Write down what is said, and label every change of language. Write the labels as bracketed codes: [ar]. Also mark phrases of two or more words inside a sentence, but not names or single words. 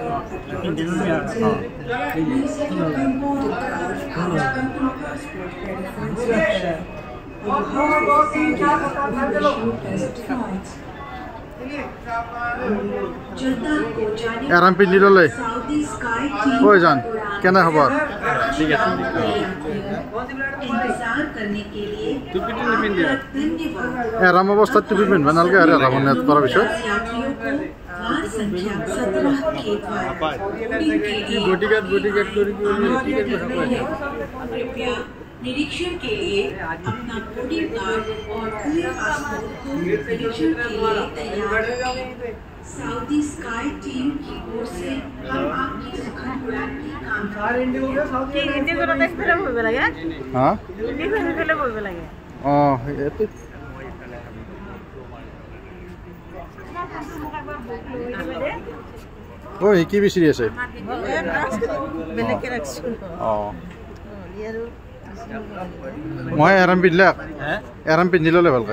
[as] এৰাম পিন্ধি ল'লে। কৈ যান, কেনে খবৰ? ঠিক আছে। এৰাম অৱস্থাত টুপি পিন্ধিব নালাগে আৰু এৰাম নেট কৰাৰ পিছত। [hi] निरीक्षण के लिए अपना बोर्डिंग कार्ड और पूरे पासपोर्ट को निरीक्षण के लिए तैयार रखें। साउदी स्काई टीम की ओर से हम आपकी सुखद उड़ान की कामना [as] কি বিচাৰি আছে? মই এৰাম পিন্ধিলে, এৰাম পিন্ধি ল'লে ভালকৈ।